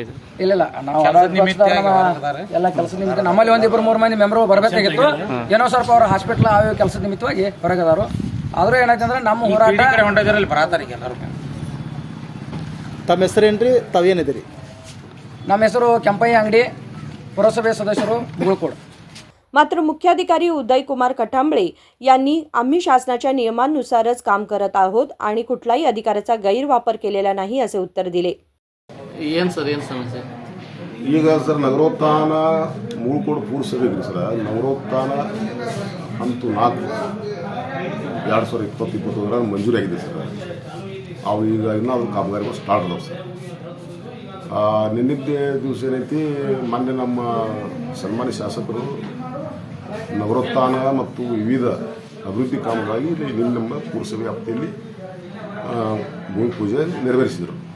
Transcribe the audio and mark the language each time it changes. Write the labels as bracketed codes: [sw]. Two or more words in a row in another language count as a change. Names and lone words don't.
[kn] ಇಲ್ಲ ನಾವು ಎಲ್ಲ ಕೆಲಸ ನಿಮಿತ್ತ ನಮ್ಮಲ್ಲಿ 1-2-3 ಮಂದಿ ಮೆಂಬರ್ ಬರಬೇಕಾಗಿತ್ತು. ಏನೋ ಸ್ವಲ್ಪ ಅವ್ರ ಹಾಸ್ಪಿಟಲ್ ಆ ಕೆಲಸದ ನಿಮಿತ್ತವಾಗಿ ಹೊರಗದಾರು. ಆದ್ರೂ ಏನಾಯ್ತು ಅಂದ್ರೆ ನಮ್ಮ ಹೋರಾಟ ಬರತಾರೆ ಎಲ್ಲರೂ. ತಮ್ಮ ಹೆಸರೇನ್ರಿ, ತಾವೇನಿದ್ದೀರಿ? ನಮ್ಮ ಹೆಸರು ಕೆಂಪಯ್ಯ अंगडी, ಪುರಸಭೆ ಸದಸ್ಯರು मुगळखोड. [mr] मात्र मुख्याधिकारी उदय कुमार कटांबळे यांनी आम्ही शासनाच्या नियमांनुसारच काम करत आहोत आणि कुठलाही अधिकाराचा गैरवापर केलेला नाही असे उत्तर दिले. [kn] ಏನು ಸಮಸ್ಯೆ? ಈಗ ಸರ್ ನಗರೋತ್ಥಾನ ಮುಗಳ್ಕೋಡ್ ಪುರಸಭೆಗೆ ಸರ್ ನಗರೋತ್ಥಾನ ಹಂತ 4 2020-21 ಮಂಜೂರಿ ಆಗಿದೆ ಸರ್. ಅವು ಈಗ ಇನ್ನೂ ಅದು ಕಾಮಗಾರಿಗಳು ಸ್ಟಾರ್ಟ್ ಅದಾವೆ ಸರ್. ನಿನ್ನಿದ್ದೆ ದಿವಸ ಏನೈತಿ, ಮೊನ್ನೆ ನಮ್ಮ ಸನ್ಮಾನ್ಯ ಶಾಸಕರು ನಗರೋತ್ಥಾನ ಮತ್ತು ವಿವಿಧ ಅಭಿವೃದ್ಧಿ ಕಾಮಗಾಗಿ ಇಲ್ಲಿ ನಮ್ಮ ಪುರಸಭೆ ವ್ಯಾಪ್ತಿಯಲ್ಲಿ ಭೂಮಿ ಪೂಜೆ ನೆರವೇರಿಸಿದರು.